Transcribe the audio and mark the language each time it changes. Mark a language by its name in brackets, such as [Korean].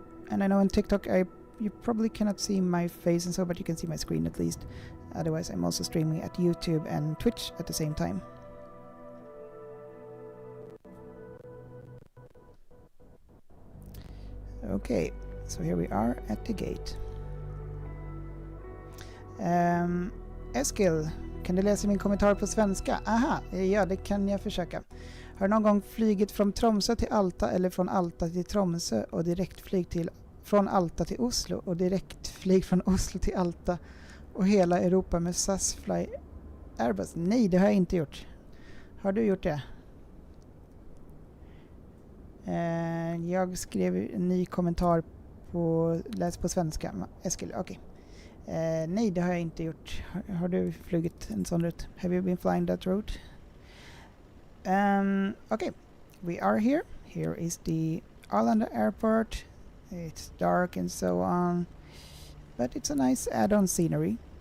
[English] And I know on TikTok you probably cannot see my face and so, but you can see my screen at least. Otherwise, I'm also streaming at YouTube and Twitch at the same time. Okay, so here we are at the gate. [Swedish] Eskil, kan du läsa min kommentar på svenska? Aha, ja, det kan jag försöka. Har du någon gång flygit från Tromsö till Alta eller från Alta till Tromsö och direktflyg till från Alta till Oslo och direktflyg från Oslo till Alta och hela Europa med SAS Fly Airbus. Nej, det har jag inte gjort. Har du gjort det? Jag skrev en ny kommentar på läs på svenska. Eskil, okej. Nej, det har jag inte gjort. Har du flugit en sån route? [English] Have you been flying that route? Okay, we are here. Here is the Arlanda Airport. It's dark and so on, but it's a nice add-on scenery.